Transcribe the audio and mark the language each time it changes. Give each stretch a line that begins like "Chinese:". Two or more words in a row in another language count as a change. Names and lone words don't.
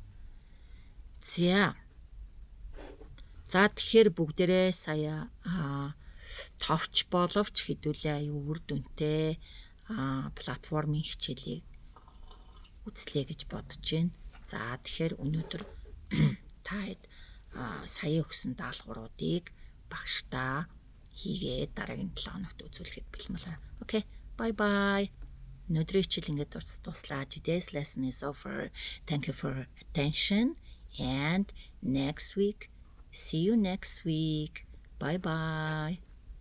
Mongolian: За тэгэхээр бүгдээрээ сая товч боловч хэдүүлээ аюу үр дүнтэй платформын хичээлийг үзлээ гэж бодож байна. За тэгэхээр өнөөдөр таад сая өгсөн даалгавруудыг багшдаа хийгээд дараагийн 7 хоногт үзүүлэхэд бэлмэлээ.
English: Okay, bye bye.
Mongolian: Өнөөдрийн хичээл ингээд дуслаа.
English: Today's lesson is over. Thank you for attention and see you next week. Bye bye.